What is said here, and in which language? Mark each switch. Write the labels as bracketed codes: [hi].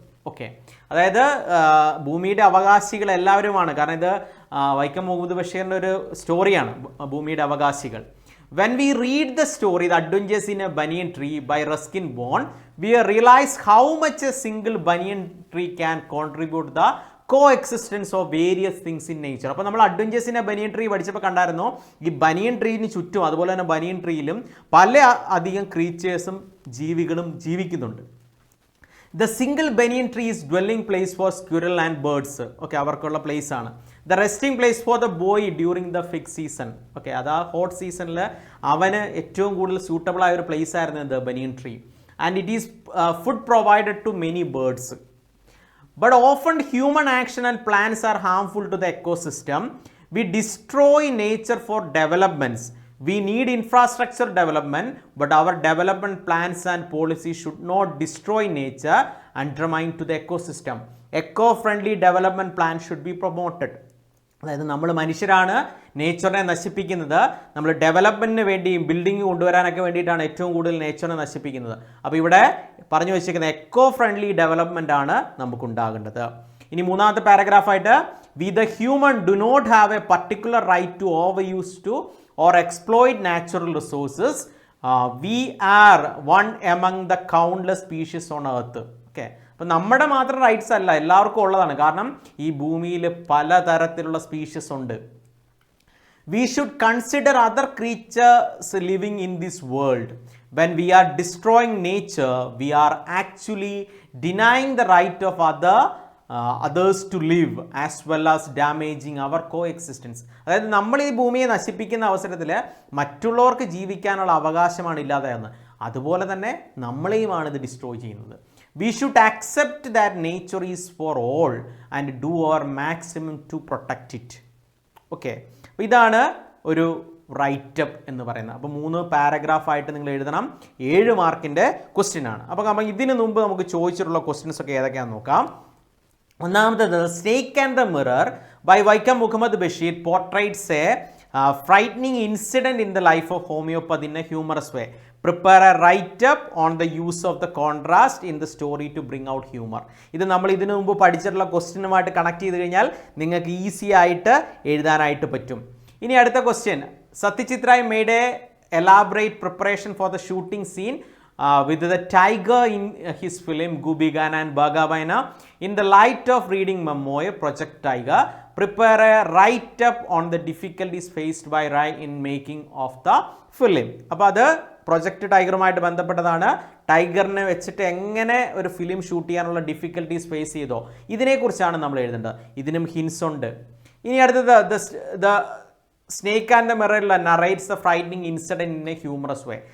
[ml] Okay, അതായത് ഭൂമിയുടെ അവകാശികൾ എല്ലാവരുമാണ്. കാരണം ഇത് വൈക്കം മുഹമ്മദ് ബഷീറിൻ്റെ ഒരു സ്റ്റോറിയാണ്, ഭൂമിയുടെ അവകാശികൾ. [en] When we read the story The Adventures in a Banyan Tree by Ruskin Bond, we realize how much a single banyan tree can contribute the coexistence of various things in nature. [ml] അപ്പോൾ നമ്മൾ adventures in A banian tree പഠിച്ചപ്പോൾ കണ്ടായിരുന്നു, ഈ ബനിയൻ ട്രീന് ചുറ്റും അതുപോലെ തന്നെ ബനിയൻ ട്രീയിലും പല അധികം ക്രീച്ചേഴ്സും ജീവികളും ജീവിക്കുന്നുണ്ട്. [en] The single banyan tree is dwelling place for squirrel and birds. [ml] Okay, അവർക്കുള്ള പ്ലേസ് ആണ്. [en] The resting place for the boy during the fig season. [ml] Okay, അതാ ഹോട്ട് സീസണിൽ അവന് ഏറ്റവും കൂടുതൽ സൂട്ടബിൾ ആയ ഒരു പ്ലേസ് ആയിരുന്നു the banian tree. [en] And it is food provided to many birds. But often human action and plans are harmful to the ecosystem. We destroy nature for developments. We need infrastructure development, but our development plans and policies should not destroy nature, undermine to the ecosystem. Eco-friendly development plans should be promoted. [ml] അതായത് നമ്മൾ മനുഷ്യരാണ് നേച്ചറിനെ നശിപ്പിക്കുന്നത്. നമ്മൾ ഡെവലപ്മെൻറ്റിന് വേണ്ടിയും building കൊണ്ടുവരാനൊക്കെ വേണ്ടിയിട്ടാണ് ഏറ്റവും കൂടുതൽ നേച്ചറിനെ നശിപ്പിക്കുന്നത്. അപ്പോൾ ഇവിടെ പറഞ്ഞു വെച്ചിരിക്കുന്ന എക്കോ ഫ്രണ്ട്ലി ഡെവലപ്മെൻ്റ് ആണ് നമുക്കുണ്ടാകേണ്ടത്. ഇനി മൂന്നാമത്തെ പാരഗ്രാഫായിട്ട്, [en] We the human do not have a particular right to overuse to or exploit natural resources. We are one among the countless species on earth. [ml] Okay, അപ്പോൾ നമ്മുടെ മാത്രം റൈറ്റ്സ് അല്ല, എല്ലാവർക്കും ഉള്ളതാണ്. കാരണം ഈ ഭൂമിയിൽ പലതരത്തിലുള്ള സ്പീഷീസ് ഉണ്ട്. [en] We should consider other creatures living in this world. When we are destroying nature, we are actually denying the right of others to live as well as damaging our coexistence. [ml] അതായത് നമ്മൾ ഈ ഭൂമിയെ നശിപ്പിക്കുന്ന അവസരത്തിൽ മറ്റുള്ളവർക്ക് ജീവിക്കാനുള്ള അവകാശമാണ് ഇല്ലാതാകുന്നത്. അതുപോലെ തന്നെ നമ്മളെയുമാണ് ഇത് ഡിസ്ട്രോയ് ചെയ്യുന്നത്. [en] We should accept that nature is for all and do our maximum to protect it. [ml] Okay, അപ്പോൾ ഇതാണ് ഒരു റൈറ്റ് അപ്പ് എന്ന് പറയുന്നത്. അപ്പോൾ 3 പാരഗ്രാഫായിട്ട് നിങ്ങൾ എഴുതണം. 7 മാർക്കിൻ്റെ ക്വസ്റ്റ്യൻ ആണ്. അപ്പോൾ ഇതിന് മുമ്പ് നമുക്ക് ചോദിച്ചിട്ടുള്ള ക്വസ്റ്റ്യൻസ് ഒക്കെ ഏതൊക്കെയാണെന്ന് നോക്കാം. ഒന്നാമത്തേത്, [en] Snake and the mirror by Vaikom Muhammad Basheer portrays a frightening incident in the life of homeopathy in a humorous way. Prepare a write up on the use of the contrast in the story to bring out humour. [ml] ഇത് നമ്മൾ ഇതിനു മുമ്പ് പഠിച്ചിട്ടുള്ള ക്വസ്റ്റ്യനുമായിട്ട് connect ചെയ്ത് കഴിഞ്ഞാൽ നിങ്ങൾക്ക് easy ആയിട്ട് എഴുതാനായിട്ട് പറ്റും. ഇനി അടുത്ത question. [en] Satyajit made a elaborate preparation for the shooting scene with the tiger in his film Gubigan and Bagabaina. In the light of reading memoir Project Tiger, prepare a write-up on the difficulties faced by Rai in making of the film. [ml] അപ്പോൾ അത് project ടൈഗറുമായിട്ട് ബന്ധപ്പെട്ടതാണ്. ടൈഗറിനെ വെച്ചിട്ട് എങ്ങനെ ഒരു film shoot ചെയ്യാനുള്ള difficulties face ചെയ്തോ ഇതിനെക്കുറിച്ചാണ് നമ്മൾ എഴുതേണ്ടത്. ഇതിനും ഹിൻസ് ഉണ്ട്. ഇനി അടുത്തത് [en] The snake and the mirror narrates the frightening incident in a humorous way.